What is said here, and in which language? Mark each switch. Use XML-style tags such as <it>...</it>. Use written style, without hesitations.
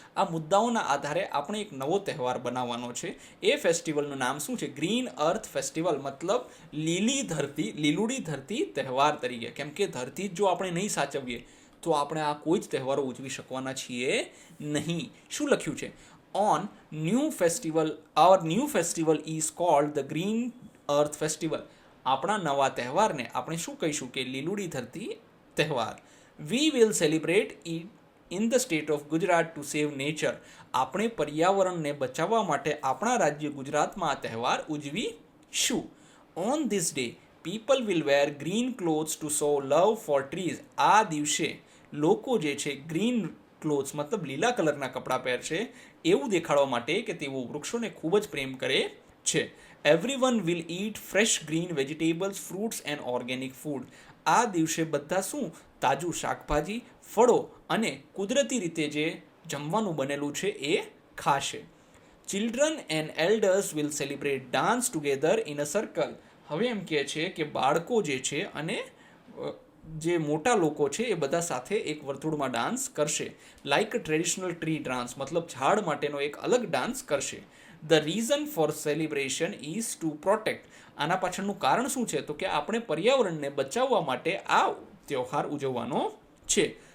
<gu>આ મુદ્દાઓના આધારે આપણે એક નવો તહેવાર બનાવવાનો છે. એ ફેસ્ટિવલનું નામ શું છે? ગ્રીન અર્થ ફેસ્ટિવલ. મતલબ લીલુડી ધરતી તહેવાર તરીકે. કેમ કે ધરતી જો આપણે નહીં સાચવીએ તો આપણે આ કોઈ જ તહેવારો ઉજવી શકવાના છીએ નહીં. શું લખ્યું છે?</gu> <en>Our new festival is called the Green Earth Festival.</en> <gu>આપણા નવા તહેવારને આપણે શું કહીશું? કે લીલુડી ધરતી તહેવાર.</gu> <en>We will celebrate it in the state of Gujarat to save nature.</en> <gu>આપણે પર્યાવરણને બચાવવા માટે આપણા રાજ્ય ગુજરાતમાં આ તહેવાર ઉજવીશું.</gu> <en>On this day, people will wear green clothes to show love for trees.</en> <gu>આ દિવસે લોકો જે છે</gu> <en>green clothes</en> <gu>મતલબ લીલા કલરના કપડાં પહેરશે એવું દેખાડવા માટે કે તેઓ વૃક્ષોને ખૂબ જ પ્રેમ કરે છે.</gu> <en>Everyone will eat fresh green vegetables, fruits and organic food.</en> <gu>આ દિવસે બધા શું? તાજું શાકભાજી, ફળો અને કુદરતી રીતે જે જમવાનું બનેલું છે એ ખાશે.</gu> <en>Children and elders will celebrate dance together in a circle.</en> <gu>હવે એમ કહે છે કે બાળકો જે છે અને જે મોટા લોકો છે એ બધા સાથે એક વર્તુળમાં ડાન્સ કરશે.</gu> <en>like traditional tree dance,</en> <gu>મતલબ ઝાડ માટેનો એક અલગ ડાન્સ કરશે.</gu> <en>The reason for celebration is to protect.</en> <gu>આના પાછળનું કારણ શું છે? તો કે આપણે પર્યાવરણને બચાવવા માટે આ તહેવાર ઉજવવાનો છે.</gu>